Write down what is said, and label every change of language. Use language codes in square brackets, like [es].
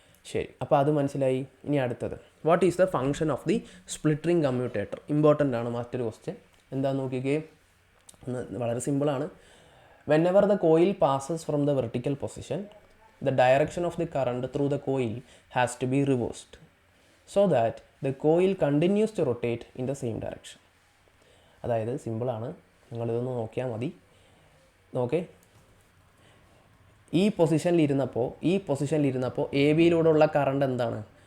[ml] ശരി, അപ്പോൾ അത് മനസ്സിലായി. ഇനി അടുത്തത്, [en] What is the function of the split ring commutator? [ml] Important ആണ് മറ്റൊരു ക്വസ്റ്റ്യൻ. എന്താണെന്ന് നോക്കിക്കേ, വളരെ സിമ്പിളാണ്. [en] Whenever the coil passes from the vertical position, the direction of the current through the coil has to be reversed so that the coil continues to rotate in the same direction. [ml] അതായത് സിമ്പിളാണ്, നിങ്ങളിതൊന്ന് നോക്കിയാൽ മതി. നോക്കേ, ഈ പൊസിഷനിലിരുന്നപ്പോൾ A ബിയിലൂടെയുള്ള current എന്താണ്?